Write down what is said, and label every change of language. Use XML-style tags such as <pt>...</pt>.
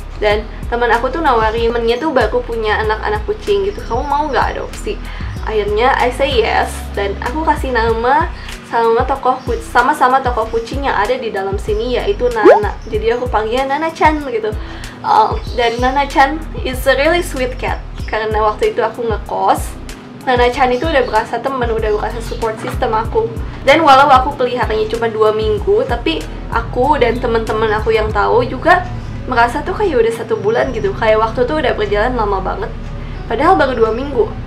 <id>Dan teman aku tuh nawarin, temennya tuh baru punya anak-anak kucing gitu, kamu mau nggak adopsi? Akhirnya</id> <en>I say yes,</en> <id>dan aku kasih nama sama-sama tokoh kucing yang ada di dalam sini, yaitu Nana. Jadi aku panggilnya Nana-chan gitu. Dan</id> <en>Nana-chan is a really sweet cat.</en> <id>Karena waktu itu aku ngekos, Nana-chan itu udah berasa temen, udah berasa support system aku. Dan walau aku peliharanya cuma 2 minggu, tapi aku dan temen-temen aku yang tahu juga merasa tuh kayak udah 1 bulan gitu. Kayak waktu tuh udah berjalan lama banget, padahal baru 2 minggu.</id>